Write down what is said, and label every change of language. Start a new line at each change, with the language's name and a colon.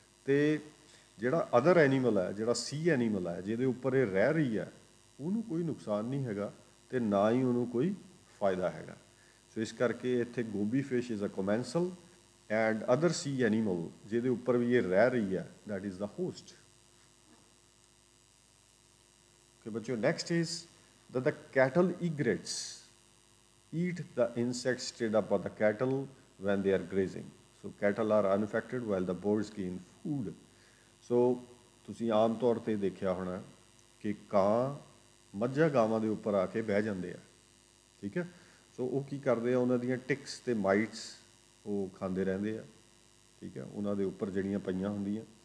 Punjabi: ਤੇ ਜਿਹੜਾ other animal ਹੈ, ਜਿਹੜਾ ਸੀ ਐਨੀਮਲ ਹੈ ਜਿਹਦੇ ਉੱਪਰ ਇਹ ਰਹਿ ਰਹੀ ਹੈ, ਉਹਨੂੰ ਕੋਈ ਨੁਕਸਾਨ ਨਹੀਂ ਹੈਗਾ ਤੇ ਨਾ ਹੀ ਉਹਨੂੰ ਕੋਈ ਫਾਇਦਾ ਹੈਗਾ। ਸੋ ਇਸ ਕਰਕੇ ਇੱਥੇ ਗੋਬੀ fish is a ਕੋਮੈਂਸਲ and other ਸੀ animal ਜਿਹਦੇ ਉੱਪਰ ਵੀ ਇਹ ਰਹਿ ਰਹੀ ਹੈ,
English: That is the host. Okay, but your next is that the cattle egrets eat the insects straight up by the cattle when they are grazing. So cattle are unaffected while the birds gain food.
Punjabi: So ਤੁਸੀਂ ਆਮ ਤੌਰ ਤੇ ਦੇਖਿਆ ਹੋਣਾ ਕਿ ਕਾਂ ਮੱਝਾਂ ਗਾਵਾਂ ਦੇ ਉੱਪਰ ਆ ਕੇ ਬਹਿ ਜਾਂਦੇ ਆ, ਠੀਕ ਹੈ। ਸੋ ਉਹ ਕੀ ਕਰਦੇ ਆ, ਉਹਨਾਂ ਦੀਆਂ ਟਿਕਸ ਤੇ ਮਾਈਟਸ ਉਹ ਖਾਂਦੇ ਰਹਿੰਦੇ ਆ, ਠੀਕ ਹੈ, ਉਹਨਾਂ ਦੇ ਉੱਪਰ ਜਿਹੜੀਆਂ ਪਈਆਂ ਹੁੰਦੀਆਂ।